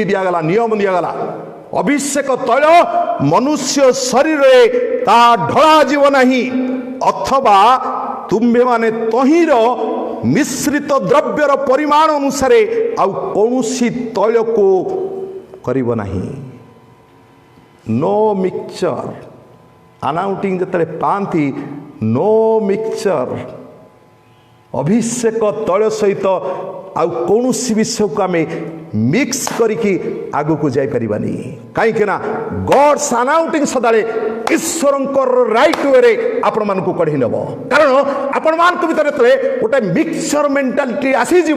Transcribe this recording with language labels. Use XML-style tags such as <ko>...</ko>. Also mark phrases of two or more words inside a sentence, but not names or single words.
<or>ଦିଆଗଲା ନିୟମ ଦିଆଗଲା ଅଭିଷେକ ତୈଳ ମନୁଷ୍ୟ ଶରୀରରେ ତାହା ଢଳାଯିବ ନାହିଁ ଅଥବା ତୁମ୍ଭେମାନେ ତହିଁର ମିଶ୍ରିତ ଦ୍ରବ୍ୟର ପରିମାଣ ଅନୁସାରେ ଆଉ କୌଣସି ତୈଳକୁ କରିବ ନାହିଁ</or> <en>no mixture anointing</en> <or>ଯେତେବେଳେ ପାଆନ୍ତି</or> <en>no mixture</en> <or>ଅଭିଷେକ ତୈଳ ସହିତ ଆଉ କୌଣସି ବିଷୟକୁ ଆମେ ମିକ୍ସ କରିକି ଆଗକୁ ଯାଇପାରିବାନି କାହିଁକି ନା</or> <en>God's anointing</en> <or>ସଦାବେଳେ ଈଶ୍ୱରଙ୍କର</or> <en>right wayରେ</en> <or>ଆପଣମାନଙ୍କୁ କଢ଼େଇ ନେବ କାରଣ ଆପଣମାନଙ୍କ ଭିତରେ ଯେତେବେଳେ ଗୋଟେ</or> <en>mixture mentality</en> <or>ଆସିଯିବ</or>